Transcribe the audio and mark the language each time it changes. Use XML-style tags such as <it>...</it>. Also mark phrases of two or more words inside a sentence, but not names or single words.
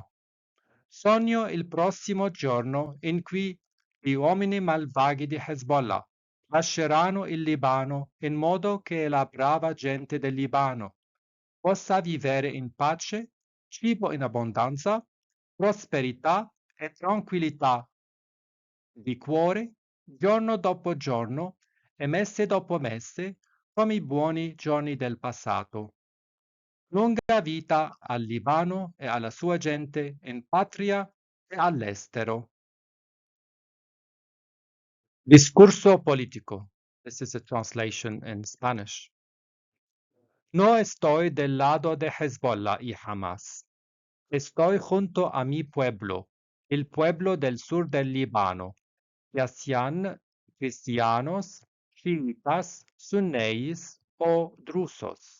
<it>Sogno il prossimo giorno in cui gli uomini malvagi di Hezbollah lasceranno il Libano in modo che la brava gente del Libano possa vivere in pace, cibo in abbondanza, prosperità e tranquillità di cuore, giorno dopo giorno e mese dopo mese, come i buoni giorni del passato. Lunga vita al Libano e alla sua gente in patria e all'estero.</it> <es>Discurso político.</es> <en>This is a translation in Spanish.</en> <es>No estoy del lado de Hezbollah y Hamas. Estoy junto a mi pueblo, el pueblo del sur del Líbano, ya sean cristianos, chiitas, sunníes o drusos.</es>